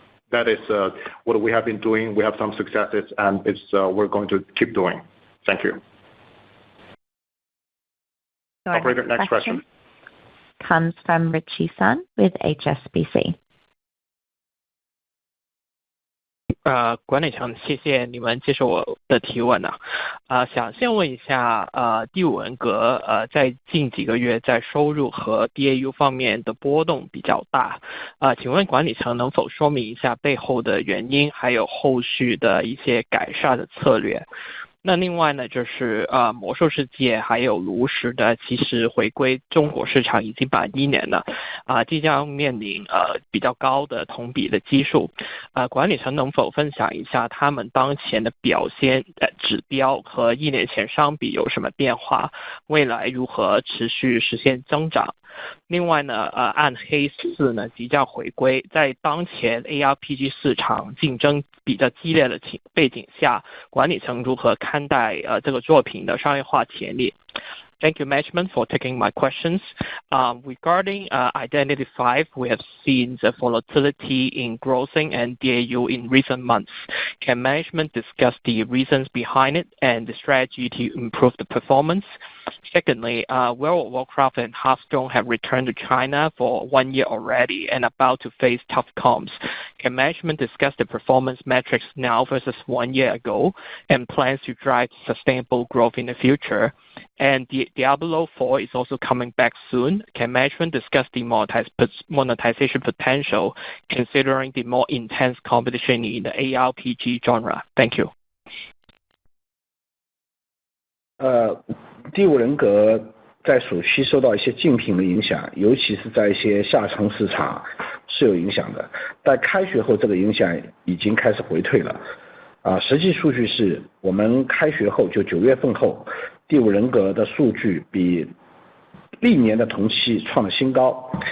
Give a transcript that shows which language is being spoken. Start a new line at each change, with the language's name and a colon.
English: That is what we have been doing. We have some successes, and we're going to keep doing. Thank you. Operator, next question comes from Richie Sun with HSBC.
Chinese: 管理层，谢谢你们接受我的提问想先问一下第五人格在近几个月在收入和 DAU 方面的波动比较大请问管理层能否说明一下背后的原因，还有后续的一些改善的策略？那另外呢，就是魔兽世界还有炉石的其实回归中国市场已经满1年了即将面临比较高的同比的基数管理层能否分享一下他们当前的表现指标和1年前相比有什么变化，未来如何持续实现增长？另外呢暗黑4呢即将回归，在当前 ARPG 市场竞争比较激烈的背景下，管理层如何看待这个作品的商业化潜力？
English: Thank you, management, for taking my questions. Regarding Identity V, we have seen the volatility in grossing and DAU in recent months. Can management discuss the reasons behind it and the strategy to improve the performance? Secondly, World of Warcraft and Hearthstone have returned to China for 1 year already and about to face tough comps. Can management discuss the performance metrics now versus 1 year ago and plans to drive sustainable growth in the future? And Diablo 4 is also coming back soon. Can management discuss the monetization potential considering the more intense competition in the ARPG genre? Thank you.
Chinese: 第五人格在暑期受到一些竞品的影响，尤其是在一些下沉市场是有影响的。但开学后这个影响已经开始回退了。实际数据是我们开学后就9月份后，第五人格的数据比历年的同期创了新高。